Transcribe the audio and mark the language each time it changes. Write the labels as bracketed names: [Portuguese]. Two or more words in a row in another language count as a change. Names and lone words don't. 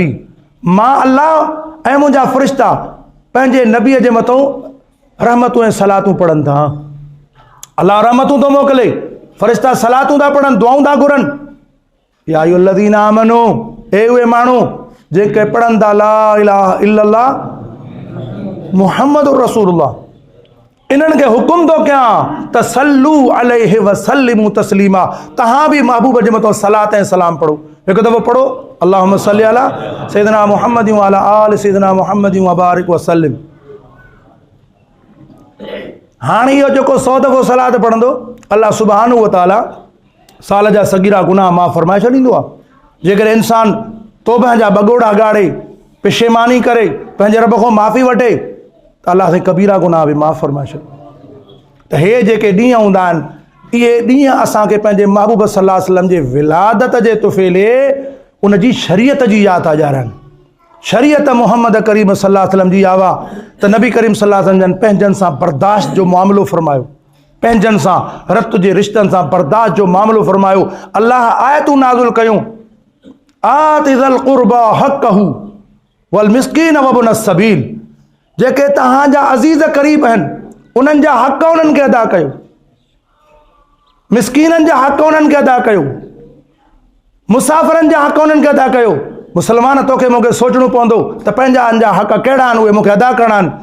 [Sindhi] मां अल्लाह ऐं मुंहिंजा फ़रिश्ता पंहिंजे नबीअ जे मथां रहमतूं ऐं सलातूं पढ़नि था। अल्लाह रहमतूं थो मोकिले, फ़रिश्ता सलातूं था पढ़नि, दुआऊं था घुरनि। [Arabic] يا أيها الذين آمنوا, [Sindhi] ए उहे माण्हू जेके पढ़नि था [Arabic] لا إله إلا الله محمد رسول الله, [Sindhi] इन्हनि खे हुकुम थो कयां त [Arabic] صلوا عليه وسلموا تسليما. [Sindhi] तव्हां बि महबूब जे मथां सलात ऐं सलाम पढ़ो। हिकु दफ़ो पढ़ो, [Arabic] اللهم صل على سيدنا محمد و على آل سيدنا محمد و بارك وسلم. [Sindhi] हाणे इहो जेको 100 दफ़ो सलात पढ़ंदो, [Arabic] الله سبحانه و تعالى [Sindhi] साल जा सगीरा गुनाह माफ़ फरमाए छॾींदो आहे। जेकॾहिं इंसान तौबह जा बगोड़ा ॻाड़े, पेशेमानी करे, पंहिंजे रब खां माफ़ी वठे त अल्लाह साईं कबीरा गुनाह बि माफ़ फरमाए छॾो। त हे जेके ॾींहं हूंदा आहिनि, इहे ॾींहं असांखे पंहिंजे महबूब [Arabic] صلى الله عليه وسلم [Sindhi] जे विलादत जे तुफ़ैले उन जी शरीयत जी यादि था ॾियारनि। शरीयत मुहम्मद करीम [Arabic] صلى الله عليه وسلم [Sindhi] जी आवा त नबी करीम [Arabic] صلى الله عليه وسلم [Sindhi] पंहिंजनि सां बर्दाश्त जो मामिलो फरमायो, पंहिंजनि सां रत जे रिश्तनि सां बर्दाश्त जो मामिलो फरमायो। अल्लाह आयतूं नाज़िल कयूं, [Arabic] آت ذا القربى حقه والمسكين وابن السبيل. [Sindhi] जेके तव्हांजा अज़ीज़ क़रीब आहिनि, उन्हनि जा हक़ उन्हनि खे अदा कयो, मिस्कीननि जा हक़ उन्हनि खे अदा कयो, मुसाफ़िरनि जा हक़ उन्हनि खे अदा कयो। मुस्लमान तोखे मूंखे सोचणो पवंदो त पंहिंजा हक़ कहिड़ा आहिनि, उहे मूंखे अदा करणा आहिनि।